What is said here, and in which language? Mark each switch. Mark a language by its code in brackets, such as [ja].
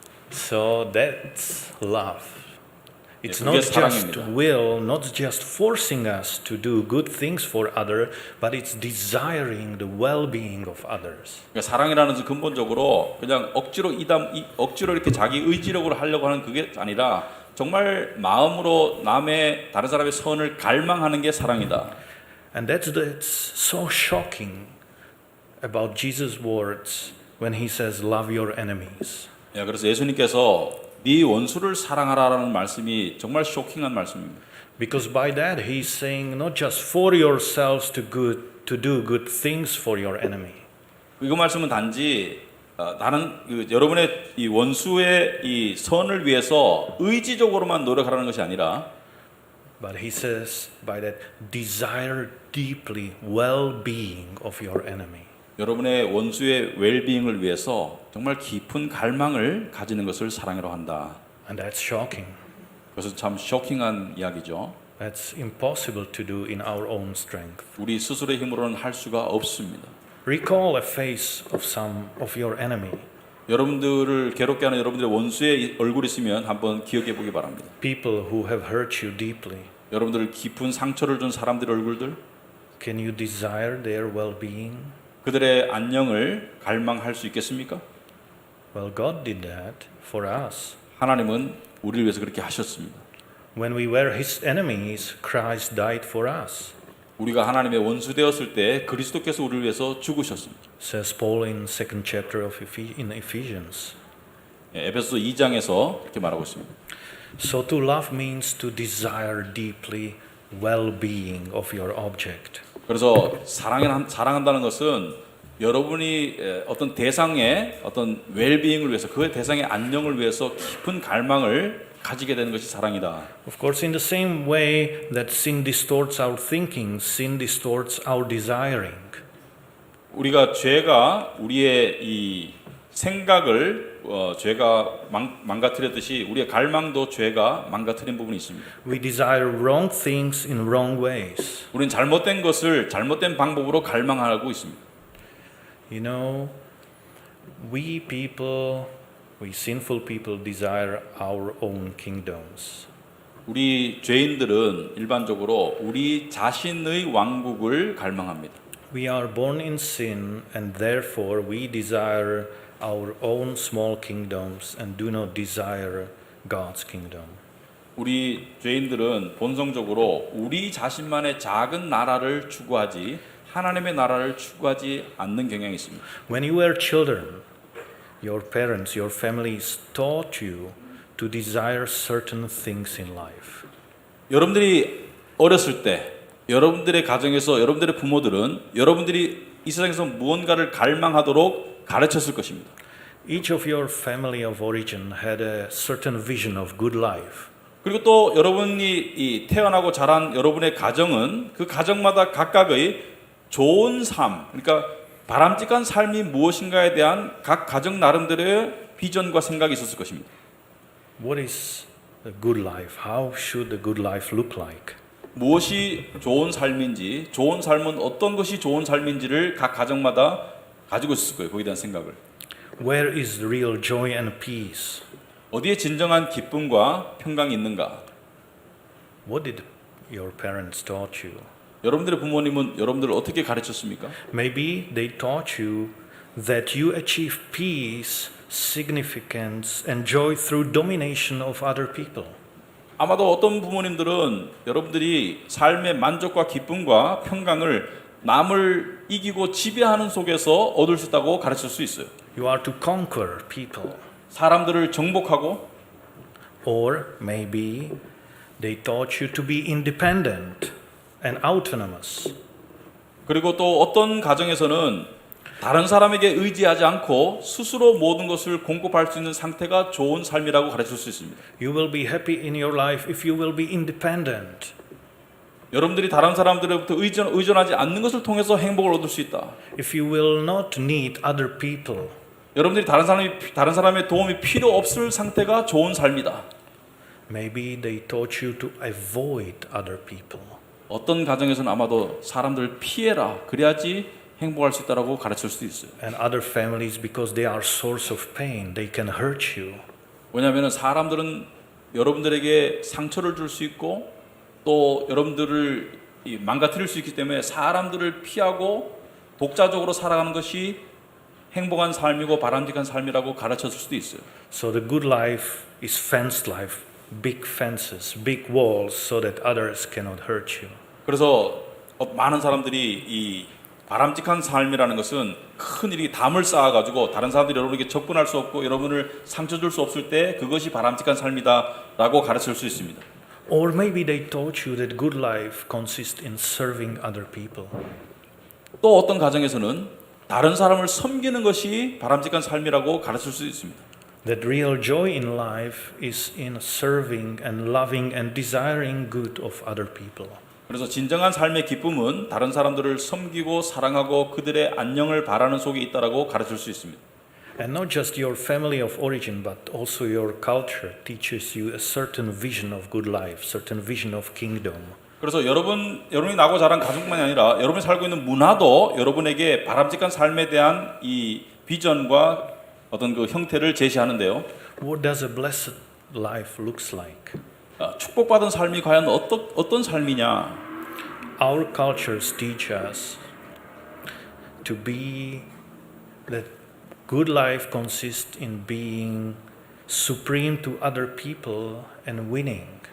[en] So that's love. It's [ko] 그게 [en] not just [ko] 사랑입니다. [en] will, not just forcing us to do good things for others, but it's desiring the well-being of others. [ko] 그러니까 사랑이라는 것은 근본적으로 그냥 억지로 이렇게 자기 의지력으로 하려고 하는 그게 아니라 정말 마음으로 다른 사람의 선을 갈망하는 게 사랑이다. [en] And that's so shocking about Jesus' words when he says, "Love your enemies." [ko] 예, 그래서 예수님께서 네 원수를 사랑하라라는 말씀이 정말 쇼킹한 말씀입니다. [en] Because by that he's saying not just for yourselves to do good things for your enemy. [ko] 이 말씀은 단지 여러분의 이 원수의 이 선을 위해서 의지적으로만 노력하라는 것이 아니라 [en] But he says by that desire deeply well-being of your enemy. [ko] 여러분의 원수의 웰빙을 위해서 정말 깊은 갈망을 가지는 것을 사랑이라고 한다. [en] And that's shocking. [ko] 그것은 참 쇼킹한 이야기죠. [en] That's impossible to do in our own strength. [ko] 우리 스스로의 힘으로는 할 수가 없습니다. [en] Recall a face of some of your enemy. [ko] 여러분들을 괴롭게 하는 여러분들의 원수의 얼굴이 있으면 한번 기억해 보기 바랍니다. [en] People who have hurt you deeply. [ko] 여러분들 깊은 상처를 준 사람들의 얼굴들, [en] Can you desire their well-being? [ko] 그들의 안녕을 갈망할 수 있겠습니까? [en] Well, God did that for us. [ko] 하나님은 우리를 위해서 그렇게 하셨습니다. [en] When we were His enemies, Christ died for us. [ko] 우리가 하나님의 원수 되었을 때 그리스도께서 우리를 위해서 죽으셨습니다. [en] Says Paul in second chapter of Ephesians. [ko] 에베소서 2장에서 이렇게 말하고 있습니다. [en] So to love means to desire deeply well-being of your object. [ko] 그래서 사랑한다는 것은 여러분이 어떤 대상의 어떤 웰비잉을 위해서 그 대상의 안녕을 위해서 깊은 갈망을 가지게 되는 것이 사랑이다. [en] Of course, in the same way that sin distorts our thinking, sin distorts our desiring. [ko] 죄가 우리의 이 생각을 죄가 망가뜨렸듯이 우리의 갈망도 죄가 망가뜨린 부분이 있습니다. [en] We desire wrong things in wrong ways. [ko] 우리는 잘못된 것을 잘못된 방법으로 갈망하고 있습니다. [en] You know, we sinful people desire our own kingdoms. [ko] 우리 죄인들은 일반적으로 우리 자신의 왕국을 갈망합니다. [en] We are born in sin and therefore we desire our own small kingdoms and do not desire God's kingdom. [ko] 우리 죄인들은 본성적으로 우리 자신만의 작은 나라를 추구하지 하나님의 나라를 추구하지 않는 경향이 있습니다. [en] When you were children, your parents, your families taught you to desire certain things in life. [ko] 여러분들이 어렸을 때 여러분들의 가정에서 여러분들의 부모들은 여러분들이 이 세상에서 무언가를 갈망하도록 가르쳤을 것입니다. [en] Each of your family of origin had a certain vision of good life. [ko] 그리고 또 여러분이 이 태어나고 자란 여러분의 가정은 그 가정마다 각각의 좋은 삶, 그러니까 바람직한 삶이 무엇인가에 대한 각 가정 나름대로의 비전과 생각이 있었을 것입니다. [en] What is a good life? How should a good life look like? [ko] 무엇이 좋은 삶인지, 좋은 삶은 어떤 것이 좋은 삶인지를 각 가정마다 가지고 있을 거예요. 거기에 대한 생각을. [en] Where is the real joy and peace? [ko] 어디에 진정한 기쁨과 평강이 있는가? [en] What did your parents taught you? [ko] 여러분들의 부모님은 여러분들을 어떻게 가르쳤습니까? [en] Maybe they taught you that you achieve peace, significance, and joy through domination of other people. [ko] 아마도 어떤 부모님들은 여러분들이 삶의 만족과 기쁨과 평강을 남을 이기고 지배하는 속에서 얻을 수 있다고 가르칠 수 있어요. [en] You are to conquer people. [ko] 사람들을 정복하고, [en] Or maybe they taught you to be independent and autonomous. [ko] 그리고 또 어떤 가정에서는 다른 사람에게 의지하지 않고 스스로 모든 것을 공급할 수 있는 상태가 좋은 삶이라고 가르칠 수 있습니다. [en] You will be happy in your life if you will be independent. [ko] 여러분들이 다른 사람들로부터 의존하지 않는 것을 통해서 행복을 얻을 수 있다. [en] If you will not need other people. [ko] 여러분들이 다른 사람의 도움이 필요 없을 상태가 좋은 삶이다. [en] Maybe they taught you to avoid other people. [ko] 어떤 가정에서는 아마도 사람들을 피해라. 그래야지 행복할 수 있다라고 가르칠 수도 있어요. [en] And other families, because they are source of pain, they can hurt you. [ko] 왜냐하면 사람들은 여러분들에게 상처를 줄 수 있고 또 여러분들을 망가뜨릴 수 있기 때문에 사람들을 피하고 독자적으로 살아가는 것이 행복한 삶이고 바람직한 삶이라고 가르쳤을 수도 있어요. [en] So the good life is fenced life, big fences, big walls, so that others cannot hurt you. [ko] 그래서 많은 사람들이 이 바람직한 삶이라는 것은 큰 이렇게 담을 쌓아가지고 다른 사람들이 여러분에게 접근할 수 없고 여러분을 상처 줄 수 없을 때 그것이 바람직한 삶이다라고 가르칠 수 있습니다. [en] Or maybe they taught you that good life consists in serving other people. [ko] 또 어떤 가정에서는 다른 사람을 섬기는 것이 바람직한 삶이라고 가르칠 수 있습니다. [en] That real joy in life is in serving and loving and desiring good of other people. [ko] 그래서 진정한 삶의 기쁨은 다른 사람들을 섬기고 사랑하고 그들의 안녕을 바라는 속에 있다라고 가르칠 수 있습니다. [en] And not just your family of origin, but also your culture teaches you a certain vision of good life, certain vision of kingdom. [ko] 그래서 여러분이 나고 자란 가족만이 아니라 여러분이 살고 있는 문화도 여러분에게 바람직한 삶에 대한 이 비전과 어떤 그 형태를 제시하는데요. [en] What does a blessed life looks like? [ko] 축복받은 삶이 과연 어떤 삶이냐? [en] Our cultures teach us to be that good life consists in being supreme to other people and winning.